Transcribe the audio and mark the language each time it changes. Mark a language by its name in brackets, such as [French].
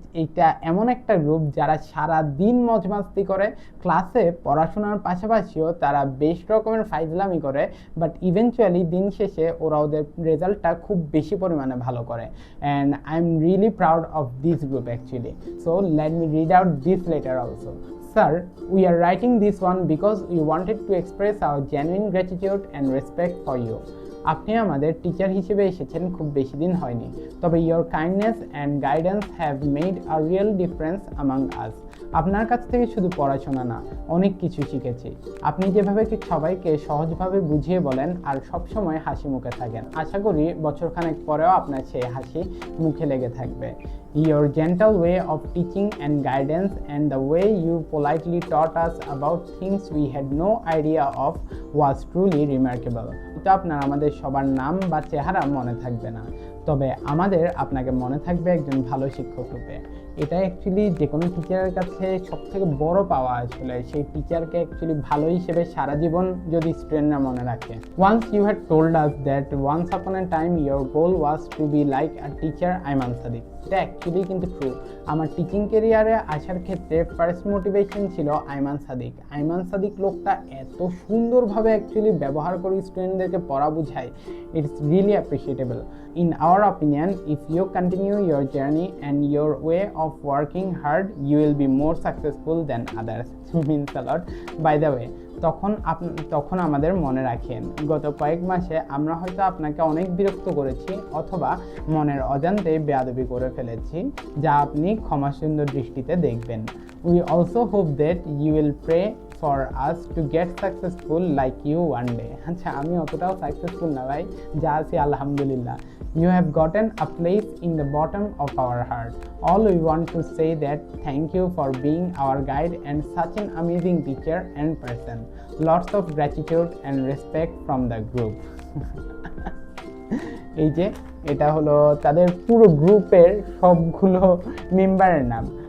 [Bangla] এইটা এমন একটা গ্রুপ যারা সারা দিন মজমাস্তি করে, ক্লাসে পড়াশোনার পাশাপাশিও তারা বেশ রকমের ফাইজলামি করে, বাট ইভেনচুয়ালি দিন শেষে ওরা ওদের রেজাল্টটা খুব বেশি পরিমাণে ভালো করে। [English] And I am really proud of this group actually. So let me read out this letter also. Sir, we are writing this one because we wanted to express our genuine gratitude and respect for you. [Bangla] আপনি আমাদের teacher হিসেবে এসেছেন খুব বেশি দিন হয়নি, তবে [English] your kindness and guidance have made a real difference among us. [Bangla] আপনার কাছ থেকে শুধু পড়াশোনা না, অনেক কিছু শিখেছি। আপনি যেভাবে সবাইকে সহজভাবে বুঝিয়ে বলেন আর সবসময় হাসি মুখে থাকেন, আশা করি বছরখানেক পরেও আপনার সেই হাসি মুখে লেগে থাকবে। [English] Your gentle way of teaching and guidance and the way you politely taught us about things we had no idea of was truly remarkable. [Bangla] তো আপনার আমাদের সবার নাম বা চেহারা মনে থাকবে না, তবে আমাদের আপনাকে মনে থাকবে একজন ভালো শিক্ষক রূপে। এটা অ্যাকচুয়ালি যে কোনো টিচারের কাছে সবথেকে বড় পাওয়া, আসলে সেই টিচারকে অ্যাকচুয়ালি ভালো হিসেবে সারা জীবন যদি স্টুডেন্টরা মনে রাখে। [English] Once you had told us that once upon a time your goal was to be like a teacher Aiman Sadiq. [Bangla] এটা অ্যাকচুয়ালি কিন্তু ট্রু। আমার টিচিং কেরিয়ারে আসার ক্ষেত্রে ফার্স্ট মোটিভেশন ছিল আইমান সাদিক। আইমান সাদিক লোকটা এত সুন্দরভাবে অ্যাকচুয়ালি ব্যবহার করে স্টুডেন্টদেরকে পড়া বুঝায়, [English] It's really appreciable. In our opinion, if you continue your journey and your way of working hard, you will be more successful than others. Means a lot. By the way, [Bangla] তখন আমাদের মনে রাখেন, গত কয়েক মাসে আমরা হয়তো আপনাকে অনেক বিরক্ত করেছি অথবা মনের অজান্তে বেয়াদবি করে ফেলেছি, যা আপনি ক্ষমাসুন্দর দৃষ্টিতে দেখবেন। [English] We also hope that you will pray for us to get successful like you one day. [Bangla] আচ্ছা, আমি অতটাও সাকসেসফুল না ভাই, যা আছি আলহামদুলিল্লাহ। [English] You have gotten a place in the bottom of our heart. All we want to say that thank you for being our guide and such an amazing teacher and person. Lots of gratitude and respect from the group. [Bangla] এই যে এটা হলো তাদের পুরো গ্রুপের সবগুলো মেম্বারের নাম।